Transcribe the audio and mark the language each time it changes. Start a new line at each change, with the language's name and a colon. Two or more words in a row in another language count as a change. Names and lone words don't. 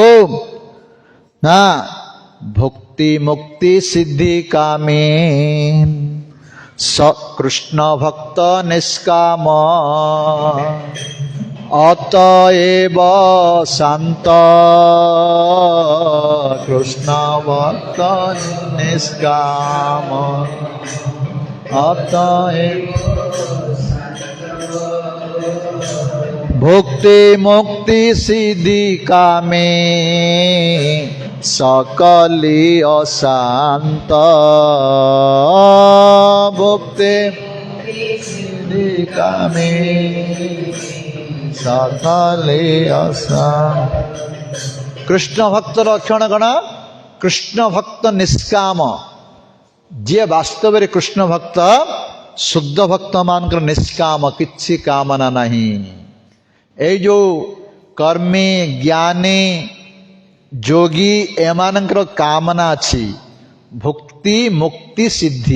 Odia: ନା, ଭକ୍ତି ମୁକ୍ତି ସିଦ୍ଧି କାମେ ସ କୃଷ୍ଣ ଭକ୍ତ ନିଷ୍କାମ ଅତଏବ ଶାନ୍ତ କୃଷ୍ଣ ଭକ୍ତ ନିଷ୍କାମ
Bangla: অতএব ভক্তি মুক্তি সিদ্ধি কামে সকলি অশান্ত ভক্তি সিদ্ধি কামে সকলে অশান্ত। কৃষ্ণ ভক্ত লক্ষণ গণ কৃষ্ণ ভক্ত নিষ্কাম।
Odia: ଯିଏ ବାସ୍ତବରେ କୃଷ୍ଣ ଭକ୍ତ, ଶୁଦ୍ଧ ଭକ୍ତ ମାନଙ୍କର ନିଷ୍କାମ, କିଛି କାମନା ନାହିଁ। ଏଇ ଯୋଉ କର୍ମୀ, ଜ୍ଞାନୀ, ଯୋଗୀ, ଏମାନଙ୍କର କାମନା ଅଛି ଭୁକ୍ତି ମୁକ୍ତି ସିଦ୍ଧି।